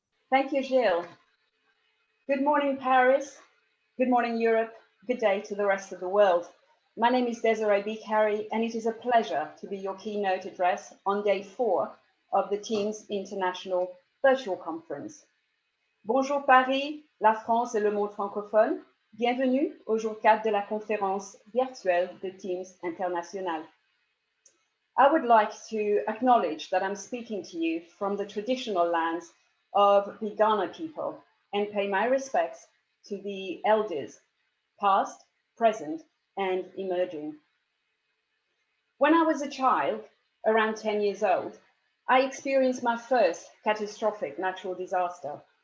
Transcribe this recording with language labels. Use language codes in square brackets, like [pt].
[en] Thank you, Gilles. Good morning, Paris. Good morning, Europe. Good day to the rest of the world. My name is Desiree Bikari, and it is a pleasure to be your keynote address on day 4 of the TIEMS International Virtual Conference. [fr] Bonjour Paris, la France et le monde francophone. Bienvenue au jour 4 de la conférence virtuelle de TIEMS International. [en] I would like to acknowledge that I'm speaking to you from the traditional lands of the Ghana people and pay my respects to the elders, past, present, and emerging. When I was a child, around 10 years old, I experienced my first catastrophic natural disaster.